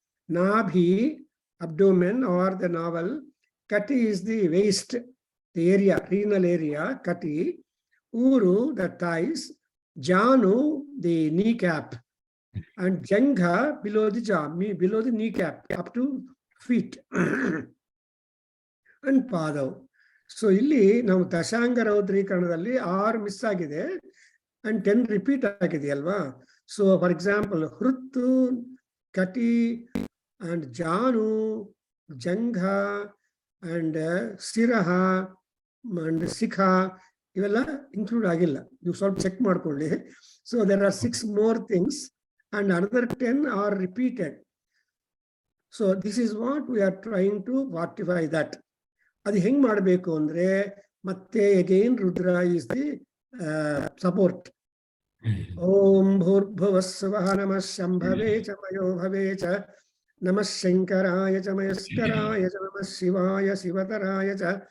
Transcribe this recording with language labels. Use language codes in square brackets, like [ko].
[en] Nabhi, abdomen or the navel, Kati is the waist, the area, renal area, Kati, Uru, the thighs, Janu, the kneecap, and Jangha below the jaw, below the kneecap, up to feet, and Padav. [kn] So ಇಲ್ಲಿ ನಾವು ದಶಾಂಗ ರೌದ್ರೀಕರಣದಲ್ಲಿ 6 miss ಆಗಿದೆ and 10 repeat ಆಗಿದೆ ಅಲ್ವಾ. [en] so for example [kn] ಹೃತ್ತು, ಕಟಿ and Janu, ಜಂಘ and ಶಿರಹ and ಶಿಖ ಇವೆಲ್ಲ include ಆಗಿಲ್ಲ. ನೀವು ಸ್ವಲ್ಪ check ಮಾಡ್ಕೊಳ್ಳಿ. [en] So there are 6 more things and another 10 are repeated. So this is what we are trying to fortify that. [kn] ಅದು ಹೆಂಗ್ ಮಾಡಬೇಕು ಅಂದ್ರೆ ಮತ್ತೆ [en] Again Rudra is the support. [sa] ಓಂ ಭೂರ್ಭುವಸ್ವಃ ನಮಃ ಶಂಭವೇ ಚ ಮಯೋ ಭವೇ ಚ ನಮಃ ಶಂಕರಾಯ ಚ ಮಯಸ್ಕರಾಯ ಚ ನಮಃ ಶಿವಾಯ ಶಿವತರಾಯ ಚ.